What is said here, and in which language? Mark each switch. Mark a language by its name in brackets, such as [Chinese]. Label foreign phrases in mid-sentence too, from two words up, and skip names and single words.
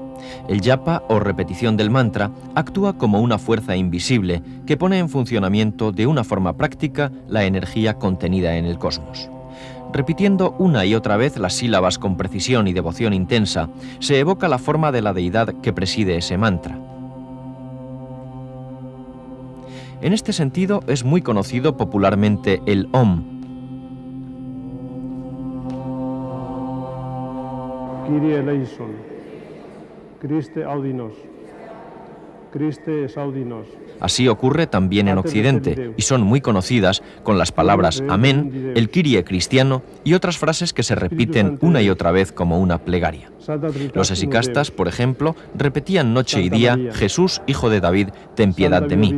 [Spanish] El japa o repetición del mantra actúa como una fuerza invisible que pone en funcionamiento de una forma práctica la energía contenida en el cosmos. Repitiendo una y otra vez las sílabas con precisión y devoción intensa, se evoca la forma de la deidad que preside ese mantra. En este sentido es muy conocido popularmente el Om. [Greek] Κύριε ἐλέησον, [Latin] Christe audinos, Christe audinos. [Spanish] Así ocurre también en Occidente, y son muy conocidas con las palabras amén, el Kyrie cristiano y otras frases que se repiten una y otra vez como una plegaria. Los esicastas, por ejemplo, repetían noche y día: Jesús, hijo de David, ten piedad de mí.